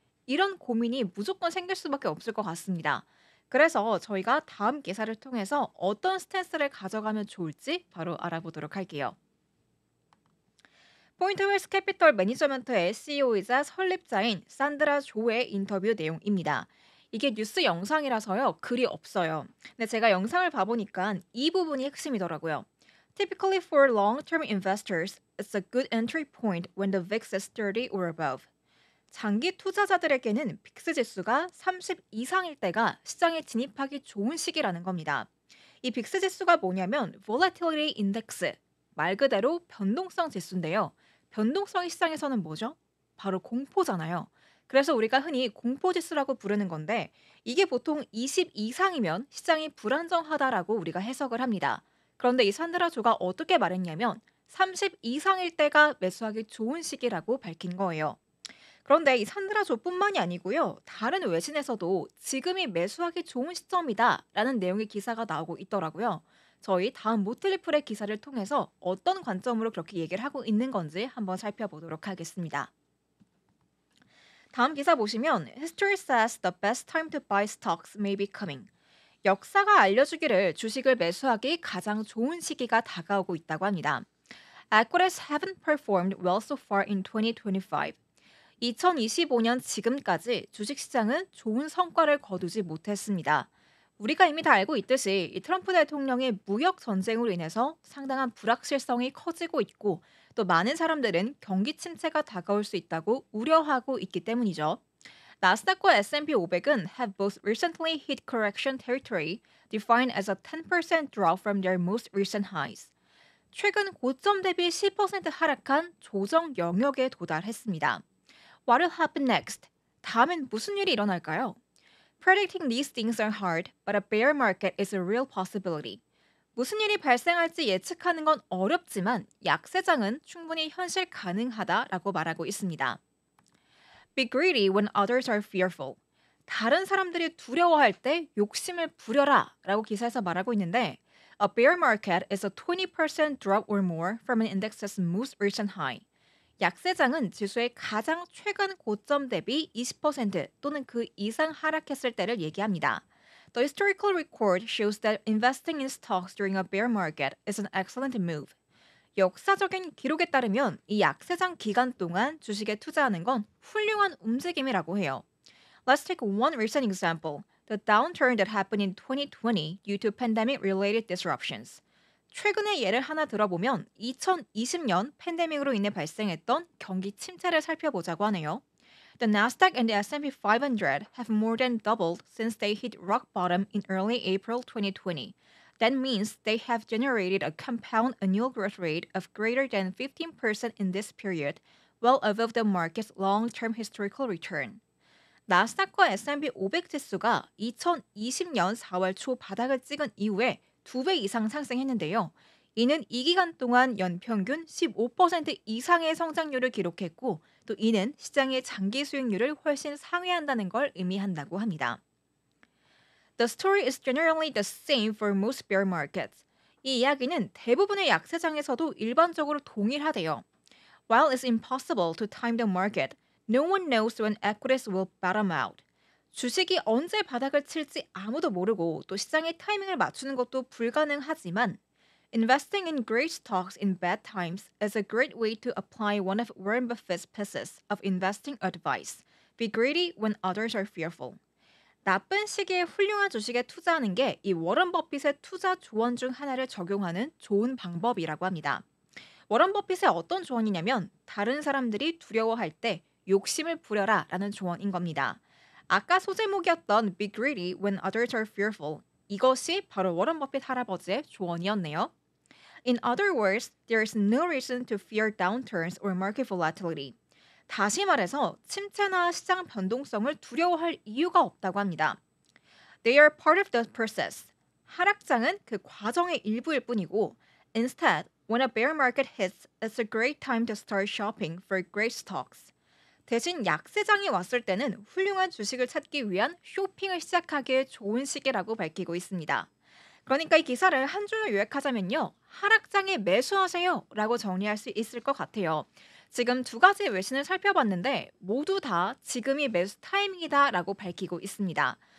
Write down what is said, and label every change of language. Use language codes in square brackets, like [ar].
[ko] 이런 고민이 무조건 생길 수밖에 없을 것 같습니다. 그래서 저희가 다음 기사를 통해서 어떤 스탠스를 가져가면 좋을지 바로 알아보도록 할게요. 포인트 웰스 캐피털 매니저먼트의 CEO이자 설립자인 산드라 조의 인터뷰 내용입니다. 이게 뉴스 영상이라서요, 글이 없어요. 근데 제가 영상을 봐보니까 이 부분이 핵심이더라고요. [en] Typically for long-term investors, it's a good entry point when the VIX is 30 or above. [ko] 장기 투자자들에게는 빅스 지수가 30 이상일 때가 시장에 진입하기 좋은 시기라는 겁니다. 이 빅스 지수가 뭐냐면 Volatility Index, 말 그대로 변동성 지수인데요. 변동성이 시장에서는 뭐죠? 바로 공포잖아요. 그래서 우리가 흔히 공포지수라고 부르는 건데 이게 보통 20 이상이면 시장이 불안정하다라고 우리가 해석을 합니다. 그런데 이 산드라 조가 어떻게 말했냐면 30 이상일 때가 매수하기 좋은 시기라고 밝힌 거예요. 그런데 이 산드라조뿐만이 아니고요. 다른 외신에서도 지금이 매수하기 좋은 시점이다라는 내용의 기사가 나오고 있더라고요. 저희 다음 모틀리플의 기사를 통해서 어떤 관점으로 그렇게 얘기를 하고 있는 건지 한번 살펴보도록 하겠습니다. 다음 기사 보시면 [en] History says the best time to buy stocks may be coming. [ko] 역사가 알려주기를 주식을 매수하기 가장 좋은 시기가 다가오고 있다고 합니다. [en] Equities haven't performed well so far in 2025. [ko] 2025년 지금까지 주식시장은 좋은 성과를 거두지 못했습니다. 우리가 이미 다 알고 있듯이 이 트럼프 대통령의 무역 전쟁으로 인해서 상당한 불확실성이 커지고 있고 또 많은 사람들은 경기 침체가 다가올 수 있다고 우려하고 있기 때문이죠. 나스닥과 S&P 500은 [en] have both recently hit correction territory, defined as a 10% drop from their most recent highs. [ko] 최근 고점 대비 10% 하락한 조정 영역에 도달했습니다. [en] What will happen next? [ko] 다음엔 무슨 일이 일어날까요? [en] Predicting these things are hard, but a bear market is a real possibility. [ko] 무슨 일이 발생할지 예측하는 건 어렵지만 약세장은 충분히 현실 가능하다라고 말하고 있습니다. [en] Be greedy when others are fearful. [ko] 다른 사람들이 두려워할 때 욕심을 부려라 라고 기사에서 말하고 있는데 [en] A bear market is a 20% drop or more from an index's most recent high. [ko] 약세장은 지수의 가장 최근 고점 대비 20% 또는 그 이상 하락했을 때를 얘기합니다. [en] The historical record shows that investing in stocks during a bear market is an excellent move. [ko] 역사적인 기록에 따르면 이 약세장 기간 동안 주식에 투자하는 건 훌륭한 움직임이라고 해요. [en] Let's take one recent example. The downturn that happened in 2020 due to pandemic-related disruptions. [ko] 최근의 예를 하나 들어보면 2020년 팬데믹으로 인해 발생했던 경기 침체를 살펴보자고 하네요. [en] The Nasdaq and the S&P 500 have more than doubled since they hit rock bottom in early April 2020. That means they have generated a compound annual growth rate of greater than 15% in this period, well above the market's long-term historical return. [ko] 나스닥과 S&P 500 지수가 2020년 4월 초 바닥을 찍은 이후에 2배 이상 상승했는데요. 이는 이 기간 동안 연평균 15% 이상의 성장률을 기록했고 또 이는 시장의 장기 수익률을 훨씬 상회한다는 걸 의미한다고 합니다. [en] The story is generally the same for most bear markets. [ko] 이 이야기는 대부분의 약세장에서도 일반적으로 동일하대요. [en] While it's impossible to time the market, no one knows when equities will bottom out. [ko] 주식이 언제 바닥을 칠지 아무도 모르고 또 시장의 타이밍을 맞추는 것도 불가능하지만 [en] investing in great stocks in bad times is a great way to apply one of Warren Buffett's pieces of investing advice. Be greedy when others are fearful. [ko] 나쁜 시기에 훌륭한 주식에 투자하는 게 이 워런 버핏의 투자 조언 중 하나를 적용하는 좋은 방법이라고 합니다. 워런 버핏의 어떤 조언이냐면 다른 사람들이 두려워할 때 욕심을 부려라 라는 조언인 겁니다. 아까 소제목이었던 [en] Be greedy when others are fearful. [ko] 이것이 바로 워런 버핏 할아버지의 조언이었네요. [en] In other words, there is no reason to fear downturns or market volatility. [ko] 다시 말해서 침체나 시장 변동성을 두려워할 이유가 없다고 합니다. [en] They are part of the process. [ko] 하락장은 그 과정의 일부일 뿐이고 [en] Instead, when a bear market hits, it's a great time to start shopping for great stocks. [ko] 대신 약세장이 왔을 때는 훌륭한 주식을 찾기 위한 쇼핑을 시작하기에 좋은 시기라고 밝히고 있습니다. 그러니까 이 기사를 한 줄로 요약하자면요. 하락장에 매수하세요 라고 정리할 수 있을 것 같아요. 지금 두 가지 외신을 살펴봤는데 모두 다 지금이 매수 타이밍이다 라고 밝히고 있습니다.